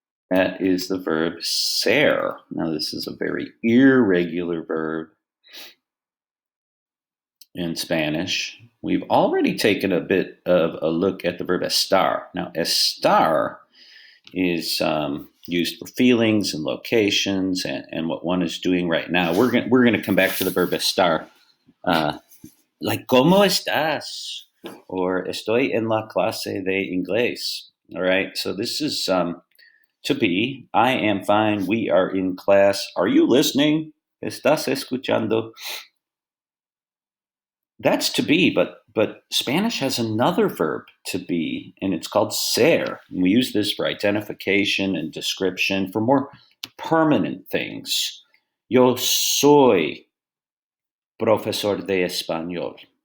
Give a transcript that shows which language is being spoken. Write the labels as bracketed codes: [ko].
[en] That is the verb ser. Now, this is a very irregular verb in Spanish. We've already taken a bit of a look at the verb estar. Now, estar is used for feelings and locations and what one is doing right now. We're going to come back to the verb estar. [es] Like, ¿cómo estás? Or estoy en la clase de inglés. [en] All right, so this is to be. I am fine. We are in class. Are you listening? [es] ¿Estás escuchando? [en] That's to be, but Spanish has another verb to be, and it's called ser. And we use this for identification and description for more permanent things. [es] Yo soy profesor de español.